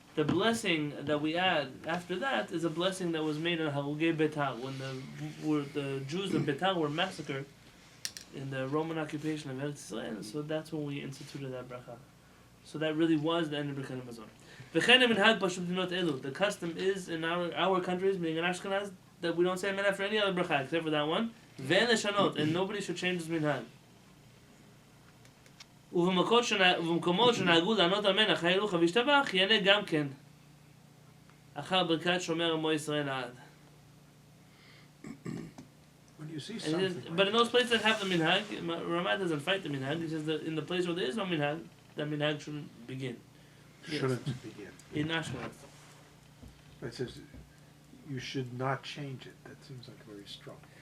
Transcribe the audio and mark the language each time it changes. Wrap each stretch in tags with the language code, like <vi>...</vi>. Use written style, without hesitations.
<en>The blessing that we add after that is a blessing that was made on Harugei Betal, when the Jews of Betal were massacred in the Roman occupation of Eretz Israel. So that's when we instituted that bracha. So that really was the end of Birkat Hamazon. The custom is in our countries, being in Ashkenaz, that we don't say amen after any other bracha except for that one. And nobody should change this minhag.</en> <he>ובמקומות שנהגו לענות אמן אחרי הילוך והשתבח, יענה גם כן. אחר ברכת שומר עמו ישראל לעד.</he> <en>when you see something like But in those places that have the minhag, Ramah doesn't fight the minhag. He says that in the place where there is no minhag, that minhag shouldn't begin. Yes. shouldn't begin. In Ashkenaz. It says you should not change it. That seems like very strong.</en>